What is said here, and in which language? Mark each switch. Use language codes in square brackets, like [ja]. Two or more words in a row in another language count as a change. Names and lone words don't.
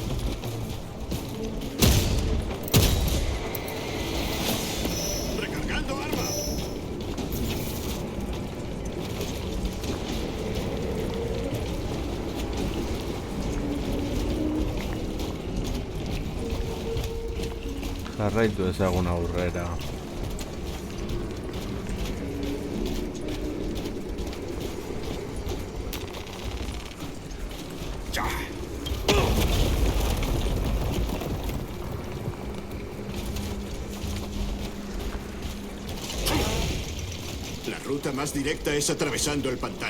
[es] ¡Recargando arma! [eu] Jarraitu ezagun aurrera. [es] Ya. La ruta más directa es atravesando el pantano.